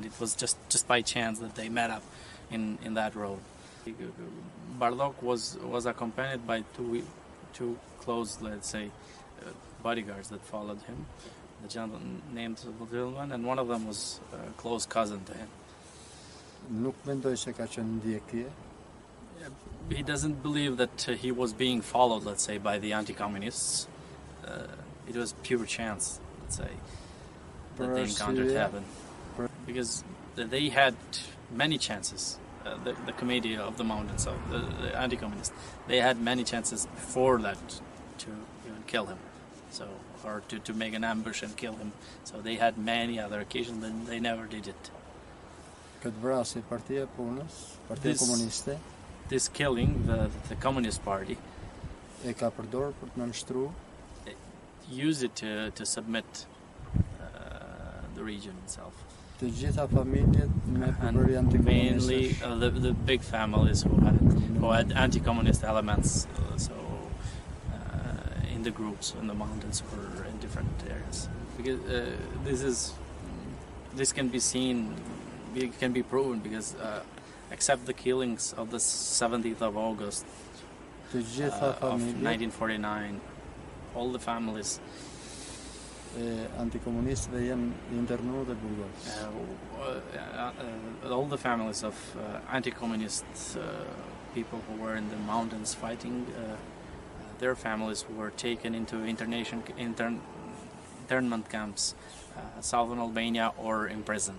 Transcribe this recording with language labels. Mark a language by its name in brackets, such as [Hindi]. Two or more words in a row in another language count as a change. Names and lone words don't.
[English] It was just by chance that they met up in that road. Bardock was accompanied by two close, let's say, bodyguards that followed him. The gentleman named the gentleman, and one of them was a close cousin to him. [Albanian] Nuk mendoj se ka qenë ndjekje. [English] He doesn't believe that he was being followed, let's say, by the anti-communists. It was pure chance, let's say, that they encountered heaven. Because they had many chances, the Committee of the Mountains, so the anti-communists, they had many chances before that to even kill him, so or to make an ambush and kill him. So they had many other occasions, and they never did it. [Albanian] Këtë vrasje Partia e Punës, Partia Komuniste. [English] this killing, the Communist Party [Albanian] e ka përdorur për të nënshtruar [English] used it to submit the region itself. [Albanian] të gjitha familjet me përbërje [English] And mainly [Albanian] antikomuniste. [English] the big families who had anti-communist elements, in the groups in the mountains or in different areas. Because this can be seen, it can be proven because except the killings of the 17th of August [Albanian] Të gjitha [English] of [Albanian] familjet [English] 1949, all the families [Albanian] e antikomunistëve janë internuar dhe burgos. [English] all the families of anti-communist people who were in the mountains fighting, their families were taken into internment camps, southern Albania, or imprisoned.